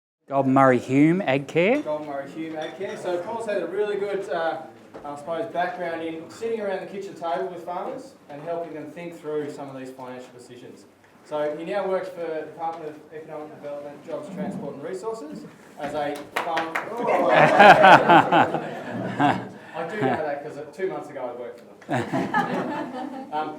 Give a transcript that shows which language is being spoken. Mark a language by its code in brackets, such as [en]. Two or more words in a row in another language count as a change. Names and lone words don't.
[en] Goulburn Murray Hume Ag Care. Goulburn Murray Hume Ag Care. So Paul's had a really good, background in sitting around the kitchen table with farmers and helping them think through some of these financial decisions. So he now works for the Department of Economic Development, Jobs, Transport and Resources as a farm... I do know that because 2 months ago I worked for them.